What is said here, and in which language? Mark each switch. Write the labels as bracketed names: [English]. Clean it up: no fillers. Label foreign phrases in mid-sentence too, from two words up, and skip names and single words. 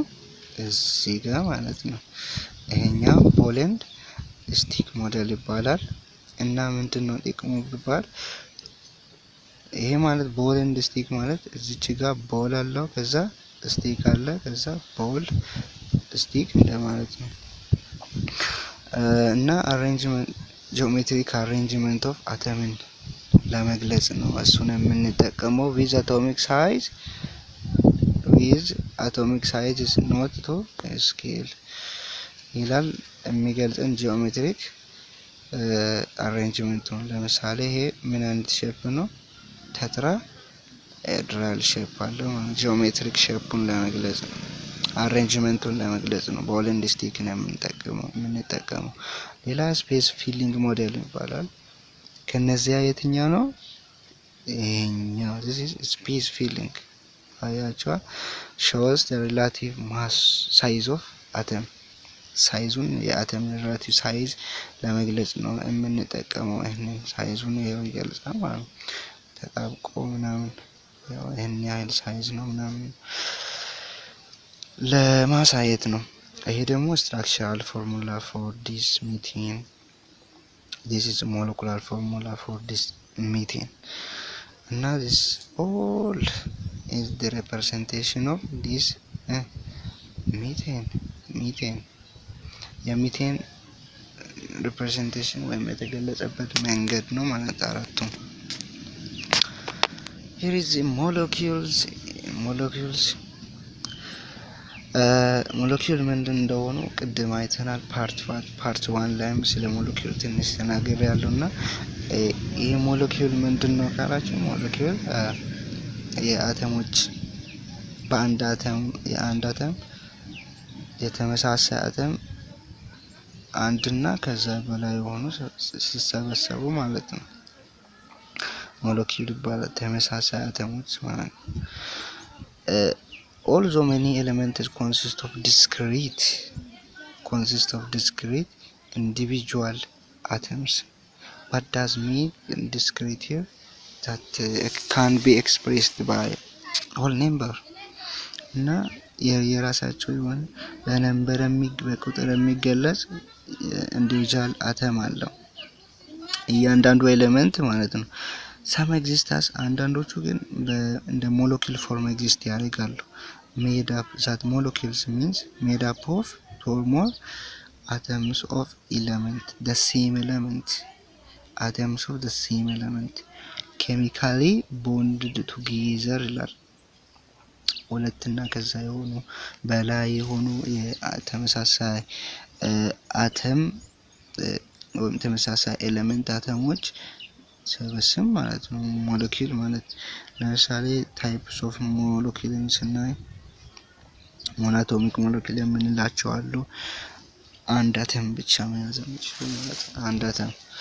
[Amharic] እዚህ ጋር ማለት ነው። ይሄኛው [English] ball and stick model [Amharic] ይባላል። እና ምንድነው ጥቅሙ ቢባል ይሄ ማለት [English] ball and stick [Amharic] ማለት እዚች ጋር ቦል አለው፣ ከዛ ስቲክ አለ፣ ከዛ [English] ball stick [Amharic] እንደማለት ነው። እና [English] arrangement geometric arrangement of atom [Amharic] ለመግለጽ ነው እሱን የምንጠቀመው። [English] with atomic size is not to scale [Amharic] ይላል የሚገልጽን [English] geometric arrangement [Amharic] ነው። ለምሳሌ ይሄ ምን አይነት ሼፕ ነው? [English] tetrahedral shape [Amharic] አለው። [English] geometric shape [Amharic] ለመግለጽ ነው፣ አሬንጅመንቱን ለመግለጽ ነው [English] ball and stick [Amharic] ነው የምንጠቀመው። ሌላ [English] space filling model [Amharic] ይባላል። ከነዚያ የትኛው ነው? ይሄኛው [English] this is space filling [Amharic] አያችኋ። [English] shows the relative mass size of atom [Amharic] ሳይዙን የአተም [English] relative size [Amharic] ለመግለጽ ነው የምንጠቀመው። ይሄንን ሳይዙን ይገልጻል ማለት ነው። ተጣብቆ ምናምን ያው ይሄን ያህል ሳይዝ ነው ምናምን ለማሳየት ነው። ይሄ ደግሞ [English] structural formula for this methane. This is molecular formula for this methane. And now this all is the representation of this methane. [Amharic] የሚቴን ሪፕሬዘንቴሽን ወይም የተገለጸበት መንገድ ነው ማለት አራቱ። [English] here is the molecules [Amharic] ሞለኪውል ምንድን እንደሆኑ ቅድም አይተናል። ፓርት 1 ላይም ስለ ሞለኪውል ትንሽ ተናግሬያለሁና ይሄ ሞለኪውል ምንድነው ካላችሁ ሞለኪውል የአተሞች በአንድ አተም የአንድ አተም የተመሳሳይ አተም አንድና ከዛ በላይ የሆኑ ሲሰበሰቡ ማለት ነው ሞለኪውል ይባላል። ተመሳሳይ አተሞች ማለት ነው። [English] although many elements consist of discrete individual atoms, but does mean discrete here that can be expressed by whole number [Amharic] እና የራሳቸው የሆነ በነምበር በቁጥር የሚገለጽ ኢንዲቪጁዋል አተም አለው እያንዳንዱ ኤሌመንት ማለት ነው። [English] some exist as [Amharic] አንዳንዶቹ ግን እንደ ሞለኪውል ፎርም ኤግዚስት ያደርጋሉ። [English] made up that molecules means made up of two or more atoms of the same element [Amharic] chemically bonded together ይላል። ሁለትና ከዛ የሆኑ በላይ የሆኑ የተመሳሳይ አተም ወይም ተመሳሳይ ኤሌመንት አተሞች ስብስብ ማለት ነው ሞለኪውል ማለት። ለምሳሌ [English] types of molecule [Amharic] ስናይ [English] monatomic molecule [Amharic] የምንላቸው አሉ። አንድ አተም ብቻ መያዝ የሚችሉ ማለት ነው። አንድ አተም